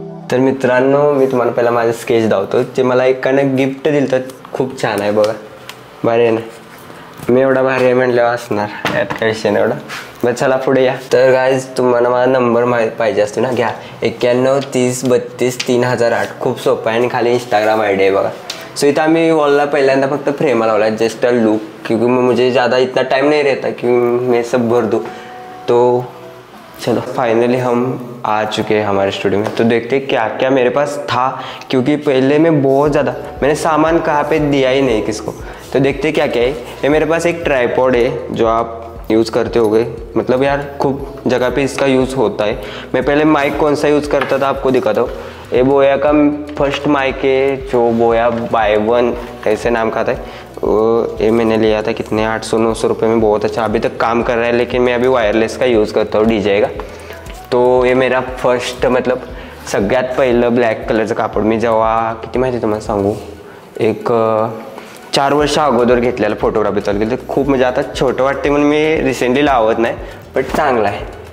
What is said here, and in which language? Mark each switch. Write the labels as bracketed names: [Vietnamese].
[Marathi] तर मित्रांनो, मी तुम्हाला पहिला माझं स्केच दावतो, जे मला एकानं गिफ्ट दिलं तर खूप छान आहे बघा, भारी आहे ना। मी एवढा भारी आहे म्हटल्यावर असणार, यात काय विषय नाही एवढा। मग चला पुढे या। तर गाईज तुम्हाला माझा नंबर पाहिजे असतो ना, घ्या 91 30 32 3008। खूप सोपं आहे आणि खाली इंस्टाग्राम आयडी आहे बघा। सो इथं आम्ही वॉलला पहिल्यांदा फक्त फ्रेम लावला [Hindi] है, जस्ट अ लुक, क्योंकि मुझे ज़्यादा इतना टाइम नहीं रहता कि मैं सब भर दूँ। तो चलो फाइनली हम आ चुके हैं हमारे स्टूडियो में। तो देखते हैं क्या क्या मेरे पास था, क्योंकि पहले मैं बहुत ज़्यादा मैंने सामान कहाँ पे दिया ही नहीं किसको। तो देखते हैं क्या क्या है। ये मेरे पास एक ट्राइपॉड है जो आप यूज़ करते होगे, मतलब यार खूब जगह पे इसका यूज़ होता है। मैं पहले माइक कौन सा यूज़ करता था आपको दिखाता हूँ। ये बोया का फर्स्ट माइक है, जो बोया बाय वन ऐसे नाम का था। ये मैंने लिया था कितने 800-900 रुपये में, बहुत अच्छा अभी तक काम कर रहा है। लेकिन मैं अभी वायरलेस का यूज़ करता हूँ, डीजे का। तो ये मेरा फर्स्ट, [Marathi] मतलब सगळ्यात पहिलं ब्लॅक कलरचं कापड मी जेव्हा किती माहिती तुम्हाला सांगू, एक 4 वर्ष अगोदर घेतलेलं फोटोग्राफी चालू केली। तर खूप म्हणजे आता छोटं वाटते म्हणून मी रिसेंटली लावत नाही, बट चांगला आहे।